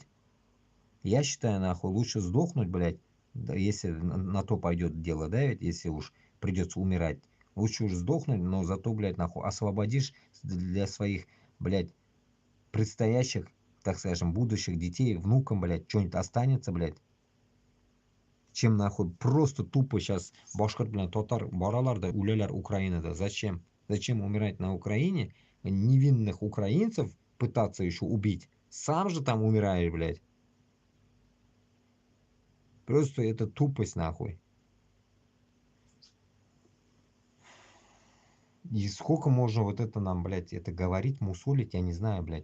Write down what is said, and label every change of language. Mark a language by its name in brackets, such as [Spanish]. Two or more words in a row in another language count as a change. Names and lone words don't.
[Russian] Я считаю, нахуй, лучше сдохнуть, блядь, да, если на то пойдет дело, да, ведь, если уж придется умирать. Лучше уж сдохнуть, но зато, блядь, нахуй, освободишь для своих, блядь, предстоящих, так скажем, будущих детей, внукам, блядь, что-нибудь останется, блядь, чем нахуй просто тупо сейчас [Tatar] башкирт bilan татар баралар да үләләр Украинада. [Russian] Зачем? Зачем умирать на Украине? Невинных украинцев пытаться еще убить. Сам же там умираешь, блядь. Просто это тупость нахуй. И сколько можно вот это нам, блядь, это говорить, мусолить, я не знаю, блядь.